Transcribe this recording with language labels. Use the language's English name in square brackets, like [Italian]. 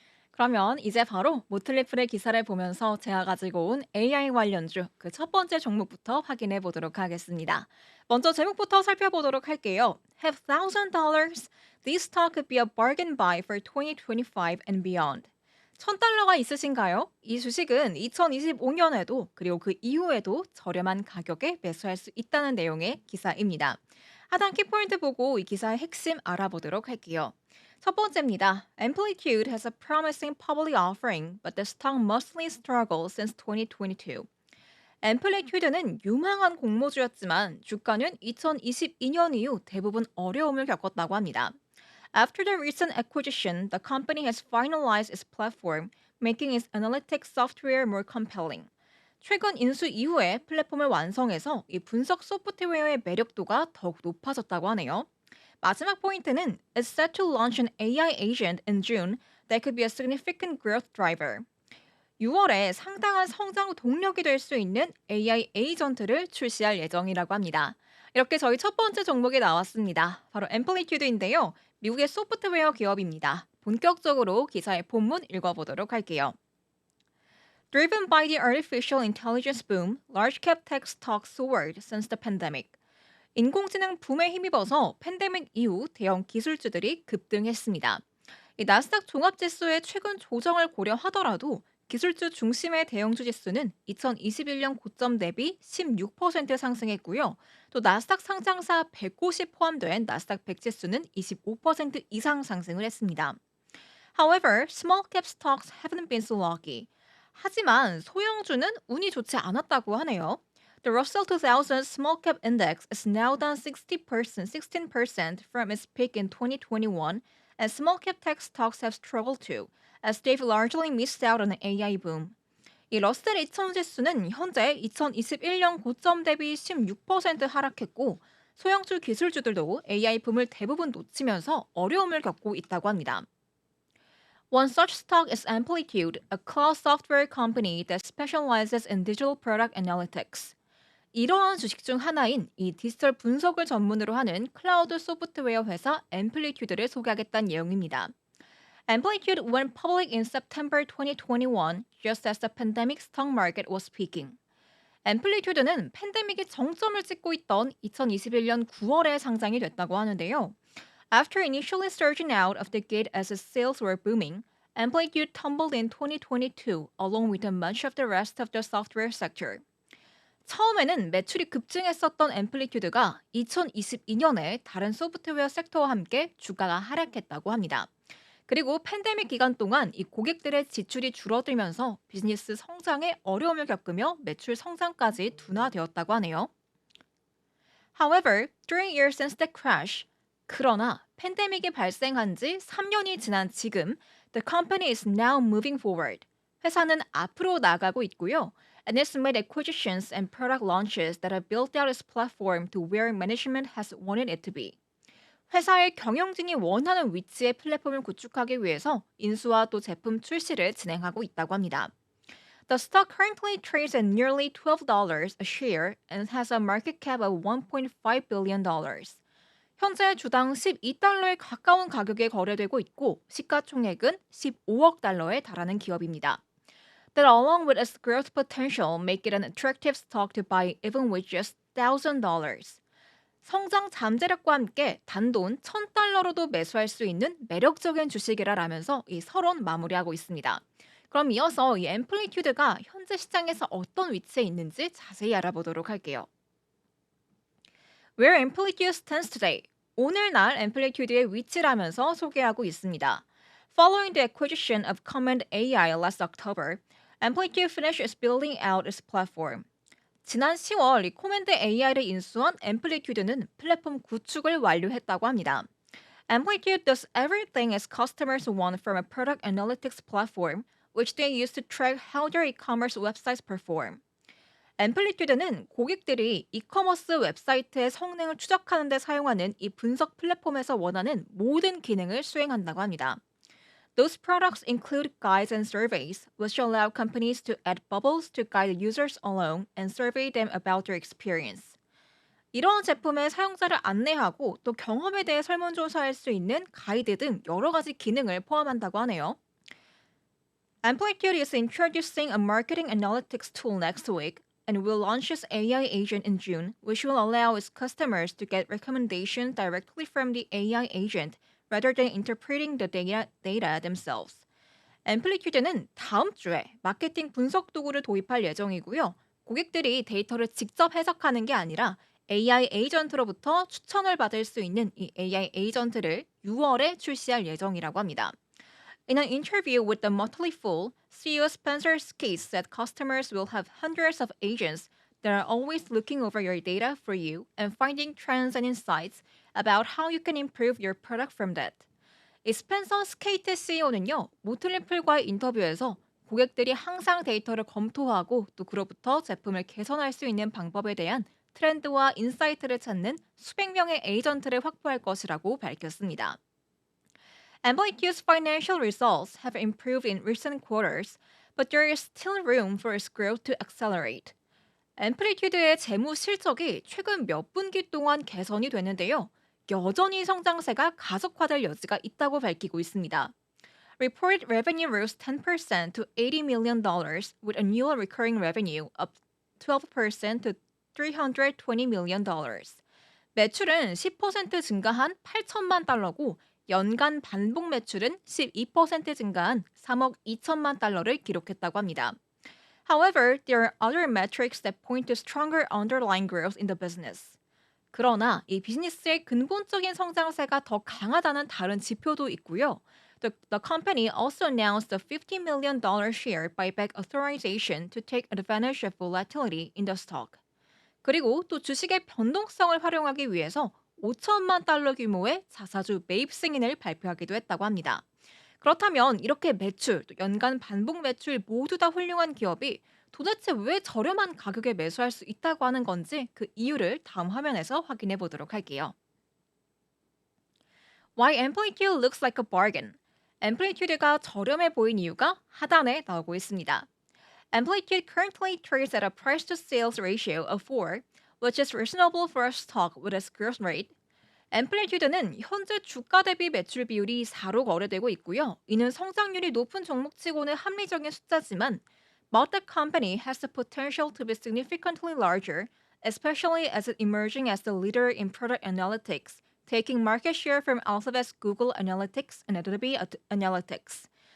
[Korean] 그러면 이제 바로 모틀리플의 기사를 보면서 제가 가지고 온 AI 관련주 그 첫 번째 종목부터 확인해 보도록 하겠습니다. 먼저 제목부터 살펴보도록 할게요. [English] Have $1,000? This stock could be a bargain buy for 2025 and beyond. [Korean] 1,000달러가 있으신가요? 이 주식은 2025년에도 그리고 그 이후에도 저렴한 가격에 매수할 수 있다는 내용의 기사입니다. 하단 키포인트 보고 이 기사의 핵심 알아보도록 할게요. 첫 번째입니다. [English] Amplitude has a promising public offering, but the stock mostly struggled since 2022. [Korean] 앰플리튜드는 유망한 공모주였지만 주가는 2022년 이후 대부분 어려움을 겪었다고 합니다. [English] After the recent acquisition, the company has finalized its platform, making its analytics software more compelling. [Korean] 최근 인수 이후에 플랫폼을 완성해서 이 분석 소프트웨어의 매력도가 더욱 높아졌다고 하네요. 마지막 포인트는 [English] is set to launch an AI agent in June that could be a significant growth driver. [Korean] 6월에 상당한 성장 동력이 될 수 있는 AI 에이전트를 출시할 예정이라고 합니다. 이렇게 저희 첫 번째 종목이 나왔습니다. 바로 앰플리튜드인데요. 미국의 소프트웨어 기업입니다. 본격적으로 기사의 본문 읽어보도록 할게요. [English] Driven by the artificial intelligence boom, large cap tech stocks soared since the pandemic. [Korean] 인공지능 붐에 힘입어서 팬데믹 이후 대형 기술주들이 급등했습니다. 이 나스닥 종합지수의 최근 조정을 고려하더라도 기술주 중심의 대형주 지수는 2021년 고점 대비 16% 상승했고요. 또 나스닥 상장사 100곳이 포함된 나스닥 100 지수는 25% 이상 상승을 했습니다. [English] However, small cap stocks haven't been so lucky. [Korean] 하지만 소형주는 운이 좋지 않았다고 하네요. [English] The Russell 2000 Small Cap Index is now down 16% from its peak in 2021, and small cap tech stocks have struggled too, as they've largely missed out on the AI boom. [Korean] 이 러셀 2000 지수는 현재 2021년 고점 대비 16% 하락했고, 소형주 기술주들도 AI 붐을 대부분 놓치면서 어려움을 겪고 있다고 합니다. [English] One such stock is Amplitude, a cloud software company that specializes in digital product analytics. [Korean] 이러한 주식 중 하나인 이 디지털 분석을 전문으로 하는 클라우드 소프트웨어 회사 앰플리튜드를 소개하겠다는 내용입니다. [English] Amplitude went public in September 2021, just as the pandemic stock market was peaking. [Korean] 앰플리튜드는 팬데믹이 정점을 찍고 있던 2021년 9월에 상장이 됐다고 하는데요. [English] After initially surging out of the gate as its sales were booming, Amplitude tumbled in 2022 along with much of the rest of the software sector. [Korean] 처음에는 매출이 급증했었던 앰플리튜드가 2022년에 다른 소프트웨어 섹터와 함께 주가가 하락했다고 합니다. 그리고 팬데믹 기간 동안 이 고객들의 지출이 줄어들면서 비즈니스 성장에 어려움을 겪으며 매출 성장까지 둔화되었다고 하네요. [English] However, during years since the crash, [Korean] 그러나 팬데믹이 발생한 지 3년이 지난 지금, [English] the company is now moving forward. [Korean] 회사는 앞으로 나가고 있고요. [English] And it's made acquisitions and product launches that have built out its platform to where management has wanted it to be. [Korean] 회사의 경영진이 원하는 위치의 플랫폼을 구축하기 위해서 인수와 또 제품 출시를 진행하고 있다고 합니다. [English] The stock currently trades at nearly $12 a share and has a market cap of $1.5 billion. [Korean] 현재 주당 12달러에 가까운 가격에 거래되고 있고 시가총액은 15억 달러에 달하는 기업입니다. [English] That along with its growth potential make it an attractive stock to buy even with just $1,000. [Korean] 성장 잠재력과 함께 단돈 1,000달러로도 매수할 수 있는 매력적인 주식이라라면서 이 서론 마무리하고 있습니다. 그럼 이어서 이 앰플리튜드가 현재 시장에서 어떤 위치에 있는지 자세히 알아보도록 할게요. [English] Where Amplitude stands today. [Korean] 오늘날 앰플리튜드의 위치라면서 소개하고 있습니다. [English] Following the acquisition of Command AI last October, Amplitude finished its building out its platform. [Korean] 지난 10월 리코멘드 AI를 인수한 앰플리튜드는 플랫폼 구축을 완료했다고 합니다. [English] Amplitude does everything its customers want from a product analytics platform, which they use to track how their e-commerce websites perform. [Korean] 앰플리튜드는 고객들이 이커머스 웹사이트의 성능을 추적하는 데 사용하는 이 분석 플랫폼에서 원하는 모든 기능을 수행한다고 합니다. [English] Those products include guides and surveys, which allow companies to add bubbles to guide users along and survey them about their experience. [Korean] 이런 제품의 사용자를 안내하고 또 경험에 대해 설문조사할 수 있는 가이드 등 여러 가지 기능을 포함한다고 하네요. [English] Amplitude is introducing a marketing analytics tool next week and will launch its AI agent in June, which will allow its customers to get recommendations directly from the AI agent rather than interpreting the data themselves. [Korean] 앰플리튜드는 다음 주에 마케팅 분석 도구를 도입할 예정이고요. 고객들이 데이터를 직접 해석하는 게 아니라 AI 에이전트로부터 추천을 받을 수 있는 이 AI 에이전트를 6월에 출시할 예정이라고 합니다. [English] In an interview with the Motley Fool, CEO Spencer Skate said customers will have hundreds of agents that are always looking over your data for you and finding trends and insights about how you can improve your product from that. [Korean] 이 스펜서 스케이트 CEO는요, 모틀리플과의 인터뷰에서 고객들이 항상 데이터를 검토하고 또 그로부터 제품을 개선할 수 있는 방법에 대한 트렌드와 인사이트를 찾는 수백 명의 에이전트를 확보할 것이라고 밝혔습니다. [English] Amplitude's financial results have improved in recent quarters, but there is still room for its growth to accelerate. [Korean] 앰플리튜드의 재무 실적이 최근 몇 분기 동안 개선이 됐는데요. 여전히 성장세가 가속화될 여지가 있다고 밝히고 있습니다. [English] Reported revenue rose 10% to $80 million, with annual recurring revenue up 12% to $320 million. [Korean] 매출은 10% 증가한 8천만 달러고 연간 반복 매출은 12% 증가한 3억 2천만 달러를 기록했다고 합니다. [English] However, there are other metrics that point to stronger underlying growth in the business. [Korean] 그러나 이 비즈니스의 근본적인 성장세가 더 강하다는 다른 지표도 있고요. [English] The company also announced a $50 million share buyback authorization to take advantage of volatility in the stock. [Korean] 그리고 또 주식의 변동성을 활용하기 위해서 5천만 달러 규모의 자사주 매입 승인을 발표하기도 했다고 합니다. 그렇다면 이렇게 매출, 또 연간 반복 매출 모두 다 훌륭한 기업이 도대체 왜 저렴한 가격에 매수할 수 있다고 하는 건지 그 이유를 다음 화면에서 확인해 보도록 할게요. [English] Why Amplitude looks like a bargain. [Korean] 앰플리튜드가 저렴해 보인 이유가 하단에 나오고 있습니다. [English] Amplitude currently trades at a price-to-sales ratio of 4, which is reasonable for a stock with its growth rate. [Korean] 앰플리튜드는 현재 주가 대비 매출 비율이 4로 거래되고 있고요. 이는 성장률이 높은 종목치고는 합리적인 숫자지만 [English] but the company has the potential to be significantly larger, especially as it emerging as the leader in product analytics, taking market share from Alphabet's Google Analytics and Adobe Analytics.